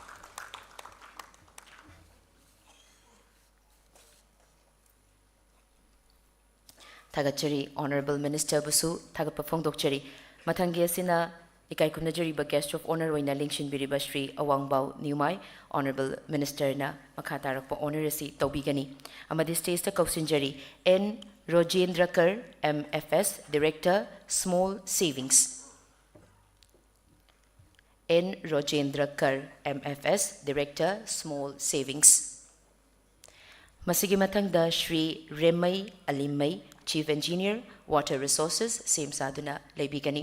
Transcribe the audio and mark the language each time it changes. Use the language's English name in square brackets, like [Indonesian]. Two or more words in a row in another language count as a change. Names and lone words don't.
[Manipuri] Thagachari [English] Honorable Minister [Manipuri] Busu Thagapafongdokchari Mathangi Asina Ikai Kumnajariba [English] Guest of Honor [Manipuri] Waina Lingshin Biriba Shri Awangbao Niumai [English] Honorable Minister [Manipuri] na Makatarakpa Honorasi Taubigani Amadi Stage Kausinjari N. Rojendrakar, MFS, [English] Director, Small Savings. N. Rojendrakar, MFS, Director, Small Savings. [Manipuri] Masigi Mathangda Shri Remai Alimai, [English] Chief Engineer, Water Resources, [Manipuri] Same Sadhana Leibigani.